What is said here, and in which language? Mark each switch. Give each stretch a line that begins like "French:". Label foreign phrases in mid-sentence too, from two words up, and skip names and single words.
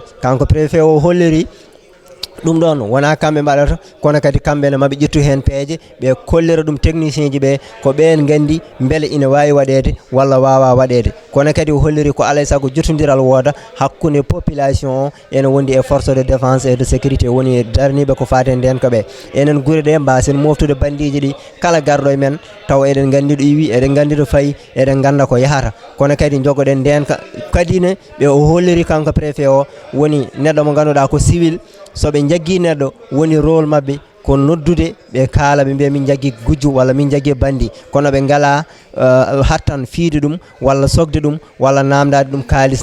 Fula: Kanko préfet o holliri ɗum ɗon wona kamɓe mbaɗata, kono kadi kamɓene maɓe ƴettu hen peeje ɓe kollira ɗum technicien ji ɓe ko ɓen gandi beele ina wawi waɗede walla wawa waɗede. Kono kadi o holliri ko alay saago jottodiral wooda hakkude population o ene wondi e
French: force de défense et de sécurité,
Fula: woni darniɓe ko fate ndenka ɓe. Enen guure ɗe mbasen moftude bandiji ɗi kala garɗo e men taw eɗen gandi ɗo iwi, eɗen gandi ɗo fayi, eɗen ganda ko yahata. Kono kadi jogoɗen ndenka kadine ɓe o holliri kanko préfet o woni neɗɗo mo ganduɗa ko civil, soɓe jaggui neɗɗo woni rôle mabɓe ko noddude ɓe kaala ɓe mbiya min jaggui gujju walla min jaggui bandi, kono ɓe ngala hattan fiide ɗum walla sogde ɗum walla namdade ɗum kalis.